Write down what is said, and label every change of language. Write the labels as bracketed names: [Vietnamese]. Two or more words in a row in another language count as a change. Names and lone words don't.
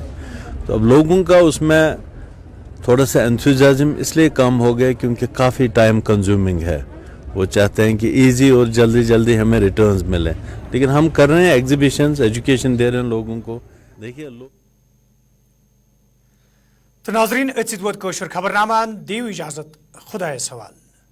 [Hindi] तो अब लोगों का उसमें थोड़ा सा एंथुसियाज्म इसलिए कम हो गया क्योंकि काफ़ी [English] time consuming [Hindi] है। वो चाहते हैं कि इजी और जल्दी जल्दी हमें रिटर्न्स मिलें, लेकिन हम कर रहे हैं एग्जीबिशंस, एजुकेशन दे रहे हैं लोगों को। देखिए लोग [Kashmiri] तो नाजरीन अत वोत खबरनामान दियो इजाजत खुदा सवाल।